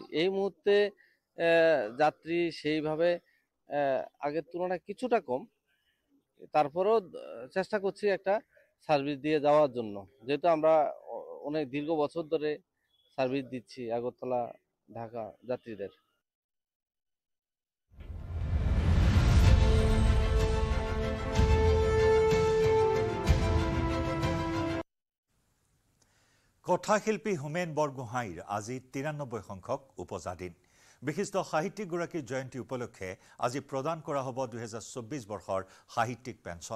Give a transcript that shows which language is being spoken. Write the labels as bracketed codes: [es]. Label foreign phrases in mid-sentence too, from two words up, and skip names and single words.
[bn] এই মুহূর্তে যাত্রী সেইভাবে আগের তুলনায় কিছুটা কম, তারপরেও চেষ্টা করছি একটা সার্ভিস দিয়ে যাওয়ার জন্য, যেহেতু আমরা অনেক দীর্ঘ বছর ধরে সার্ভিস দিচ্ছি আগরতলা ঢাকা যাত্রীদের। [as] কথাশিল্পী হোমেন বৰগোহাঁইৰ আজি 93 সংখ্যক উপজা দিন। বিশিষ্ট সাহিত্যিকগৰাকীৰ জয়ন্তী উপলক্ষে আজি প্ৰদান কৰা হ'ব 2024 বৰ্ষৰ সাহিত্যিক পেঞ্চন।